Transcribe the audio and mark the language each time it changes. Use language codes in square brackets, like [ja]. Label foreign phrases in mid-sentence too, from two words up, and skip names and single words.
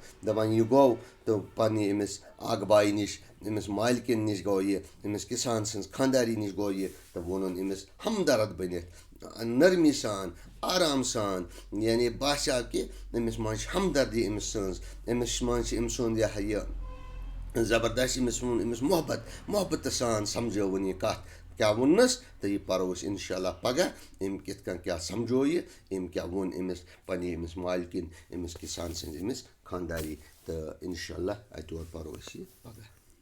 [ks] دپان یہِ گوٚو تہٕ پننہِ أمِس اکھ بایہِ نِش، أمِس مالکن نِش گوٚو یہِ، أمِس کسان سٕنٛز خانداری نِش گوٚو یہِ، تہٕ ووٚنُن أمِس ہمدرد بٔنِتھ، نرمی سان، آرام سان، یعنی باسیٛو کہِ أمِس منٛز چھِ ہمدردی أمِس سٕنٛز، أمِس منٛز چھِ أمۍ سُنٛد یہِ زبردست، أمِس ووٚن أمِس محبتہٕ سان سمجھٲوُن یہِ کتھ کیا ووننس تو یہ پرو اس انشاءاللہ پگہ ام کت کن کیا سمجھو یہ ام کیا وون امس پنہ امس مالکن امس کسان سٕنٛز امس خانداری تو انشاءاللہ اتور پرو اس یہ پگہ.